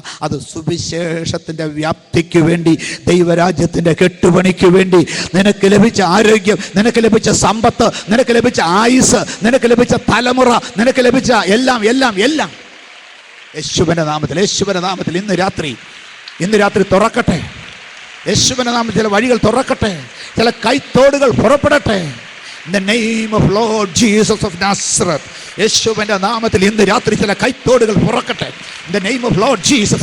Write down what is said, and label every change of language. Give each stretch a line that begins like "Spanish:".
Malayalam: അത് സുവിശേഷത്തിൻ്റെ വ്യാപ്തിക്ക് വേണ്ടി, ദൈവരാജ്യത്തിൻ്റെ കെട്ടുപണിക്ക് വേണ്ടി, നിനക്ക് ലഭിച്ച ആരോഗ്യം, നിനക്ക് ലഭിച്ച സമ്പത്ത്, നിനക്ക് ലഭിച്ച ആയുസ്, നിനക്ക് ലഭിച്ച തലമുറ, നിനക്ക് ലഭിച്ച എല്ലാം എല്ലാം എല്ലാം യേശുവിൻ്റെ നാമത്തിൽ ഇന്ന് രാത്രി തുറക്കട്ടെ. യേശുവിൻ്റെ നാമത്തിൽ ചില വഴികൾ തുറക്കട്ടെ, ചില കൈത്തോടുകൾ പുറപ്പെടട്ടെ.
English: In the name of Lord Jesus of Nazareth.
Malayalam: യേശുവിൻ്റെ നാമത്തിൽ ഇന്ന് രാത്രി ചില കൈത്തോടുകൾ പുറക്കട്ടെ.
English: In the name of Lord Jesus.